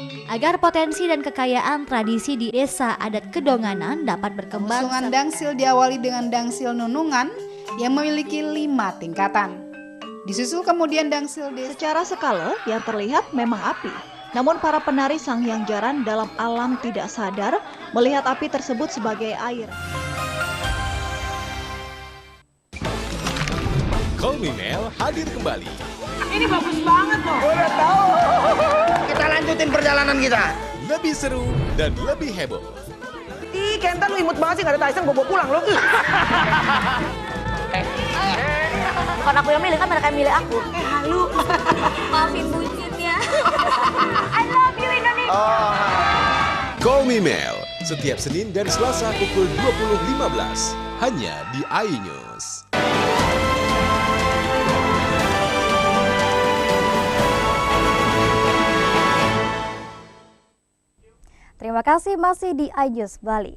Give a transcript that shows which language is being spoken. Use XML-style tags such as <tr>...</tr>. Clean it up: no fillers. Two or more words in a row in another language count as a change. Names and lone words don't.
<id>agar potensi dan kekayaan tradisi di desa adat Kedonganan dapat berkembang. Usungan dangsil diawali dengan dangsil nunungan yang memiliki 5 tingkatan. Disusul kemudian dangsil desa. Secara skala yang terlihat memang api. Namun para penari Sanghyang Jaran dalam alam tidak sadar melihat api tersebut sebagai air. Call Me Mel hadir kembali. Ini bagus banget loh. Udah tahu. Kita lanjutin perjalanan kita. Lebih seru dan lebih heboh. Ih, Kentan lu imut banget sih, gak ada Tyson, gue bawa pulang loh. Bukan aku yang milih, kan mereka yang milih aku. Halu. Maafin bucinnya.</id> <en>I love you Indonesia.</en> <id>Call Me Mel setiap Senin dan Selasa pukul 20.15 hanya di iNews. Terima kasih masih di iNews Bali.</id>